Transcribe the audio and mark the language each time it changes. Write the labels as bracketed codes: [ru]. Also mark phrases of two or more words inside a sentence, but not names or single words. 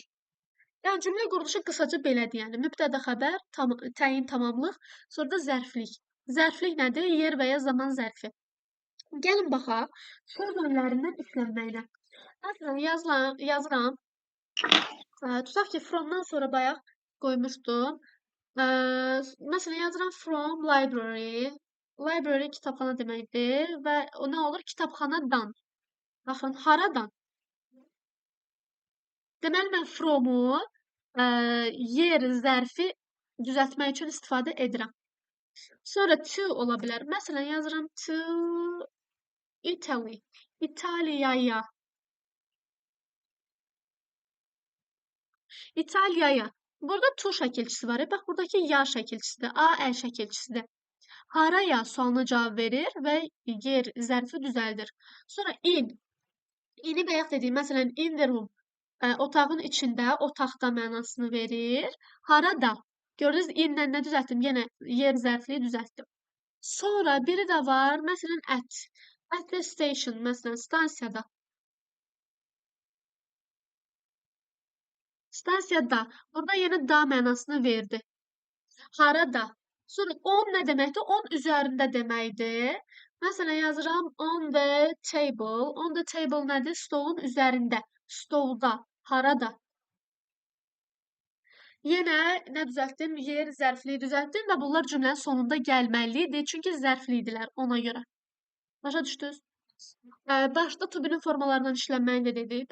[az] Yəni cümlə quruluşu qısaca belədir. Yəni mübtəda xəbər, təyin, tamamlıq, sonra da zərflik. Zərflik nədir? Yer və ya zaman zərfi. Gəlin baxaq söz önlərindən işlənməyinə. Məsələn, yazıram. Tutaq ki, from-dan sonra bayaq qoymuşdum. Məsələn, yazıram [en] from library. [az] Library kitabxana deməkdir və o nə olur? Kitabxanadan. Baxın, haradan? Deməli, mən from-u yer zərfi düzəltmək üçün istifadə edirəm. Sonra to ola bilər. Məsələn, yazıram [en] to Italy. [az] İtaliyaya. İtaliyaya. Burada to şəkilçisi var. Bax, buradakı ya şəkilçisidir. A, əl şəkilçisidir. Haraya sualına cavab verir və yer zərfi düzəldir. Sonra in. İni bayaq dedik. Məsələn, [en] in the room. [az] Otağın içində, otaqda mənasını verir. Harada. Gördünüz, inlə nə düzəltdim? Yenə yer zərfliyi düzəltdim. Sonra biri də var. Məsələn, [en] at. At the station. [az] Məsələn, stansiyada. Stansiyada. Burada yenə da mənasını verdi. Harada. Sonra on nə deməkdir? On üzərində deməkdir. Məsələn, yazıram [en] on the table. On the table [az] nədir? Stolun üzərində. Stolda. Harada. Yenə nə düzəltdim? Yer zərfliyi düzəltdim və bunlar cümlənin sonunda gəlməlidir. Çünki zərflidirlər ona görə. Başa düşdünüz? Başda [en] to be- [az] nin formalarından işlənməyini də dedik.